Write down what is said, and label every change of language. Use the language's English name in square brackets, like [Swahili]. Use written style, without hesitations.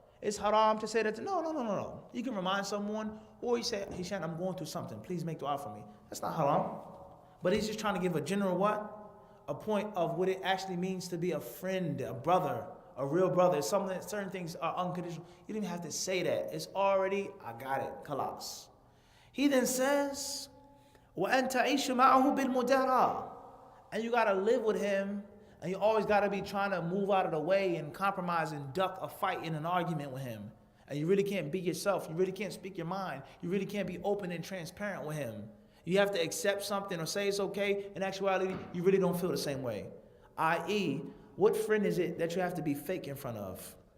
[English] It's haram to say that. No. You can remind someone, or you say, Hisham, I'm going through something. Please make dua for me. That's not haram. But he's just trying to give a general what? A point of what it actually means to be a friend, a brother, a real brother. It's something that certain things are unconditional. You don't even have to say that. It's already, I got it, khalas. He then says, [Arabic] وَأَن تَعِيشُ مَعَهُ بِالْمُدَارَةِ. [English] And you got to live with him. And you always got to be trying to move out of the way and compromise and duck a fight in an argument with him. And you really can't be yourself. You really can't speak your mind. You really can't be open and transparent with him. You have to accept something or say it's okay. In actuality, you really don't feel the same way. I.e., what friend is it that you have to be fake in front of?